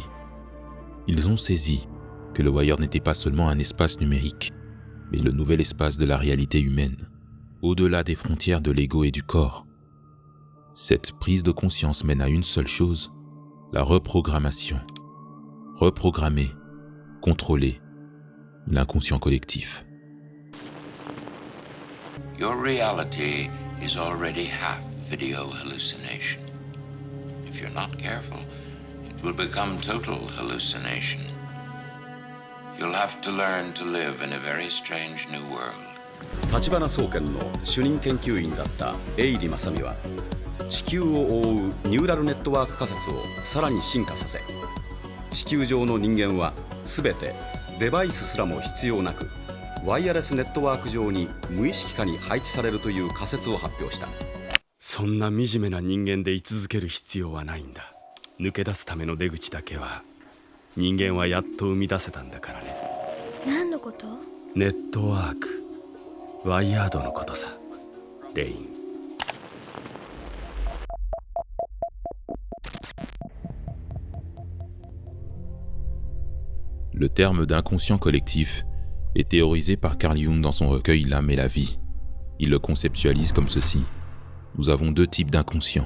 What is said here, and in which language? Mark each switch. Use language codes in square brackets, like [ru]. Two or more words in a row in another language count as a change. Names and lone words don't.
[fr] Ils ont saisi que le Wired n'était pas seulement un espace numérique, mais le nouvel espace de la réalité humaine, au-delà des frontières de l'ego et du corps. Cette prise de conscience mène à une seule chose, la reprogrammation. Reprogrammer, contrôler l'inconscient collectif. [en] Your reality is already half video hallucination. If you're not careful, it will become total hallucination. You'll have to learn to live in a very strange new world. [ja] 立花総研の主任研究員だった永利正美は地球を覆うニューラルネットワーク仮説をさらに進化させ、地球上の人間は全てデバイスすらも必要なくワイヤレスネットワーク上に無意識下に配置されるという仮説を発表した。そんな惨めな人間で居続ける必要はないんだ。抜け出すための出口だけは人間はやっと生み出せたんだからね。何のこと？ネットワーク、ワイヤードのことさ、レイン。 [fr] Le terme d'inconscient collectif est théorisé par Carl Jung dans son recueil L'âme et la vie. Il le conceptualise comme ceci. Nous avons deux types d'inconscient.